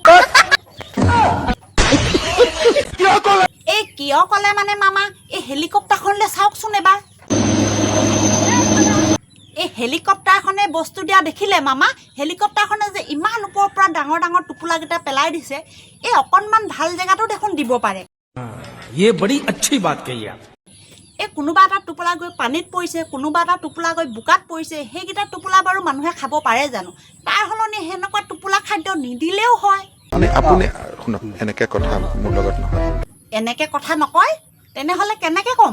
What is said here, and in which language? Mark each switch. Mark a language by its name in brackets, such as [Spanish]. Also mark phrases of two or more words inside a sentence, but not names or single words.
[Assamese] এই কিয় ক'লে মানে মামা, এই হেলিকপ্টাৰখনলৈ চাওকচোন এবাৰ। এই হেলিকপ্টাৰখনে বস্তু দিয়া দেখিলে মামা, হেলিকপ্টাৰখনে যে ইমান ওপৰৰ পৰা ডাঙৰ ডাঙৰ টোপোলাকেইটা পেলাই দিছে, এই অকণমান ভাল জেগাতো দেখোন দিব পাৰে। [Hindi] ये बड़ी अच्छी बात कही आप। [Assamese] এই কোনোবা এটা টোপোলা গৈ পানীত পৰিছে, কোনোবা এটা টোপোলা গৈ বোকাত পৰিছে, সেইকেইটা টোপোলা বাৰু মানুহে খাব পাৰে জানো? তাৰ সলনি সেনেকুৱা টোপোলা খাদ্য নিদিলেও হয়। মানে আপুনি শুনক, এনেকে কথা মোৰ লগত নহয়। এনেকে কথা নকয়, তেনেহ'লে কেনেকে ক'ম?